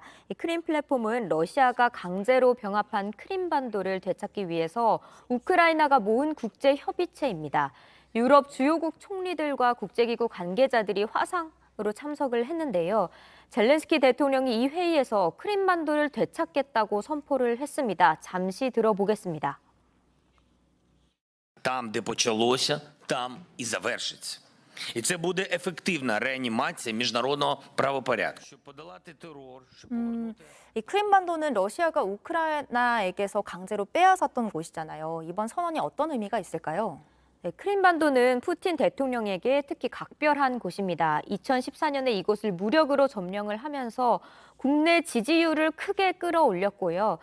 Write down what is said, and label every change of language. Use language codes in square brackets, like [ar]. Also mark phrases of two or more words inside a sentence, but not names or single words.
[ko] 이 크림 플랫폼은 러시아가 강제로 병합한 크림반도를 되찾기 위해서 우크라이나가 모은 국제협의체입니다. 유럽 주요국 총리들과 국제기구 관계자들이 화상으로 참석을 했는데요. 젤렌스키 대통령이 이 회의에서 크림반도를 되찾겠다고 선포를 했습니다. 잠시 들어보겠습니다. [uk] Там, де почалося, там і завершиться. І це буде ефективна реанімація міжнародного правопорядку. Щоб подолати терор, щоб повернути... [ko] 이 크림반도는 러시아가 우크라이나에게서 강제로 빼앗았던 곳이잖아요. 이번 선언이 어떤 의미가 있을까요? 네, 크림반도는 푸틴 대통령에게 특히 각별한 곳입니다. 2014년에 이곳을 무력으로 점령을 하면서 국내 지지율을 크게 끌어올렸고요.